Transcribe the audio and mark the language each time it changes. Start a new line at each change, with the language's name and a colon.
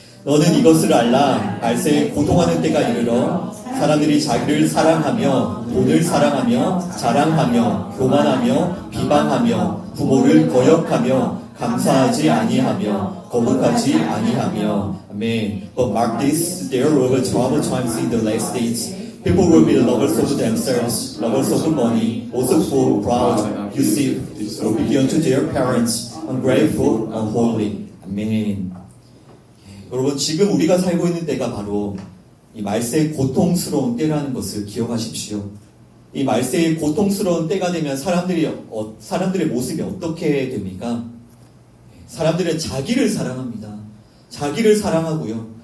Korean: 너는 이것을 알라. 말세에 고통하는 때가 이르러 사람들이 자기를 사랑하며 돈을 사랑하며 자랑하며 교만하며 비방하며 부모를 거역하며 감사하지 아니하며 거룩하지 아니하며. 아멘.
English: But mark this, there will be trouble times in the last days. People will be lovers of themselves, lovers of money, boastful, proud, abusive, obedient to their parents, ungrateful, unholy.
Korean: 아멘. 여러분, 지금 우리가 살고 있는 때가 바로 이 말세의 고통스러운 때라는 것을 기억하십시오. 이 말세의 고통스러운 때가 되면 사람들의 모습이 어떻게 됩니까? 사람들은 자기를 사랑합니다. 자기를 사랑하고요.